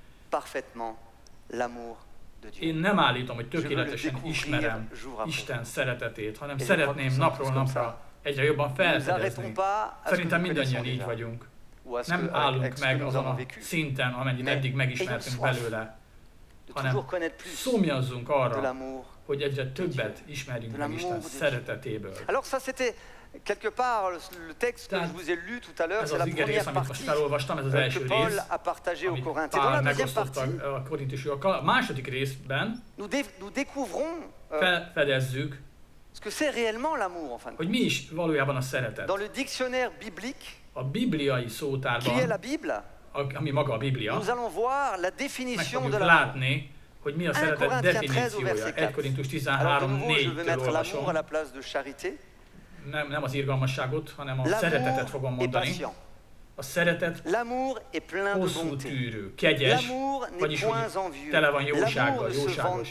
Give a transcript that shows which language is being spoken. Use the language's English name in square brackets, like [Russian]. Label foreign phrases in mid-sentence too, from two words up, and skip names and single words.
[Hungarian] Én nem állítom, hogy tökéletesen ismerem Isten szeretetét, hanem szeretném napról napra egyre jobban felfedezni. Szerintem mindannyian így vagyunk. Nem állunk meg azon a szinten, amennyit eddig megismertünk belőle, hanem szomjazzunk arra, hogy egyre többet ismerjünk meg Isten szeretetéből. [French] Alors ça c'était quelque part le texte que je vous ai lu tout à l'heure, c'est la première partie que Paul a partagé aux Corinthiens. Dans la deuxième partie, [Hungarian] a második részben [French] nous découvrons [Hungarian] felfedezzük, [French] ce que c'est réellement l'amour, enfin. [Hungarian] Hogy mi is valójában a szeretet. [French] Dans le dictionnaire biblique, [Hungarian] a bibliai szótárban, ami maga a Biblia, [French] nous allons voir la définition de l'amour. [Hungarian] Látni, hogy mi a szeretet definíciója. 1 Korintus 13:4-től olvasom. Nem az irgalmasságot, hanem a szeretetet fogom mondani. A szeretet hosszú tűrő, kegyes, vagyis úgy tele van jósággal, jóságos.